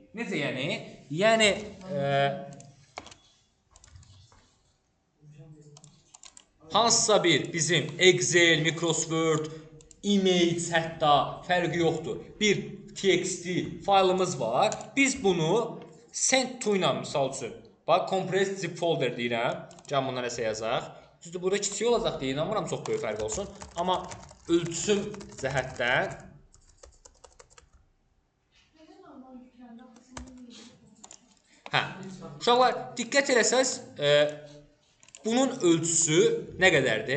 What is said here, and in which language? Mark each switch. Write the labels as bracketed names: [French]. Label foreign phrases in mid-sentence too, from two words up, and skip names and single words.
[Azerbaijani] Necə yəni? Yəni, hansısa bir bizim Excel, Microsoft Word, image hətta fərqi yoxdur. Bir TXT faylımız var. Biz bunu [English] send to [Azerbaijani] ilə misal üçün. Bax, [English] compressed zip folder [Azerbaijani] deyirəm. Gəlin bundan nəsə yazaq. Düzdür, burada kiçik olacaq deyə inanmıram, çox böyük fərq olsun. Amma ölçüm cəhətdən uşaqlar, diqqət eləsəz, bunun ölçüsü nə qədərdir?